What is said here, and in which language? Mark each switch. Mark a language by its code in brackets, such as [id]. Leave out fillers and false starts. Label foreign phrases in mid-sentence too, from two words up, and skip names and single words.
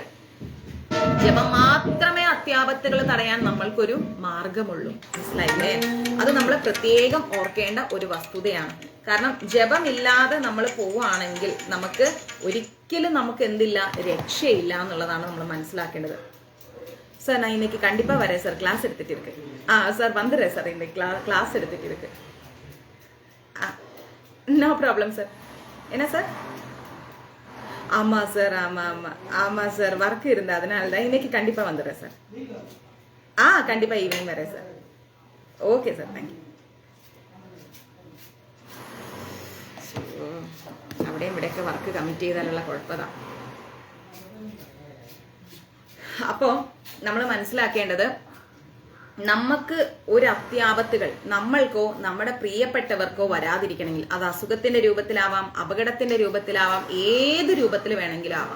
[ml] ജപം മാത്രമേ അത്യാപത്തുകൾ തടയാൻ നമ്മൾക്കൊരു മാർഗമുള്ളൂ. മനസ്സിലായില്ലേ? അത് നമ്മൾ പ്രത്യേകം ഓർക്കേണ്ട ഒരു വസ്തുതയാണ്. കാരണം ജപമില്ലാതെ നമ്മൾ പോവുകയാണെങ്കിൽ ഒരിക്കലും നമുക്ക് എന്തില്ല, രക്ഷയില്ല എന്നുള്ളതാണ് നമ്മൾ മനസ്സിലാക്കേണ്ടത്. [ta] சார் நான் இன்னைக்கு கண்டிப்பா வரேன் சார், கிளாஸ் எடுத்துட்டு இருக்கு. சார் வந்துடுறேன் சார், இன்னைக்கு கிளாஸ் எடுத்துட்டு இருக்கு. [en] no problem [ta] சார். என்ன சார்? ஆமா சார், ஆமா சார், ஒர்க் இருந்த அதனால தான். இன்னைக்கு கண்டிப்பா வந்துடுறேன் சார். கண்டிப்பா ஈவினிங் வரேன் சார். [en] okay sir, thank you. [ml] അവിടെയും ഇവിടെയൊക്കെ [en] work commit [ml] ചെയ്താലുള്ള കുഴപ്പതാണ്. അപ്പോൾ നമ്മൾ മനസ്സിലാക്കേണ്ടത്, നമുക്ക് ഒരു അത്യാപത്തുകൾ നമ്മൾക്കോ നമ്മുടെ പ്രിയപ്പെട്ടവർക്കോ വരാതിരിക്കണമെങ്കിൽ അത് അസുഖത്തിന്റെ രൂപത്തിലാവാം, അപകടത്തിന്റെ രൂപത്തിലാവാം, ഏത് രൂപത്തിൽ വേണമെങ്കിലും ആവാം.